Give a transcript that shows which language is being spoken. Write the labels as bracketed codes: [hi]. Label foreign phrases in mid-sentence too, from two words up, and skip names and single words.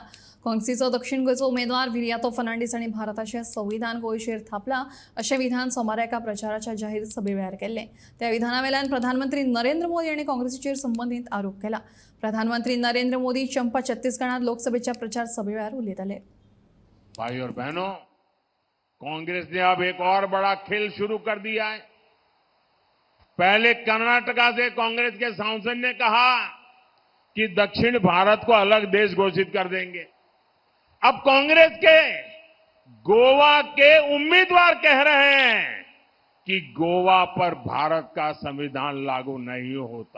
[kok] काँग्रेसीचो दक्षिण गोंयचो उमेदवार विर्यातो फर्नांडीस हांणी भारताचें संविधान गोंयचेर थापलां अशें विधान सोमारा एका प्रचाराच्या जाहीर सभे वेळार केल्लें। त्या विधानावेल्यान प्रधानमंत्री नरेंद्र मोदी हांणी काँग्रेसीचेर संबंदीत आरोप केला। प्रधानमंत्री नरेंद्र मोदी चंपा छत्तीसगढात लोकसभेच्या प्रचार सभे वेळार उलयताले। [hi] भाई और बहनों, कांग्रेस ने अब एक और बड़ा खेल शुरू कर दिया है। पहले कर्नाटका से कांग्रेस के सांसद ने कहा कि दक्षिण भारत को अलग देश घोषित कर देंगे। अब कांग्रेस के गोवा के उम्मीदवार कह रहे हैं कि गोवा पर भारत का संविधान लागू नहीं होता।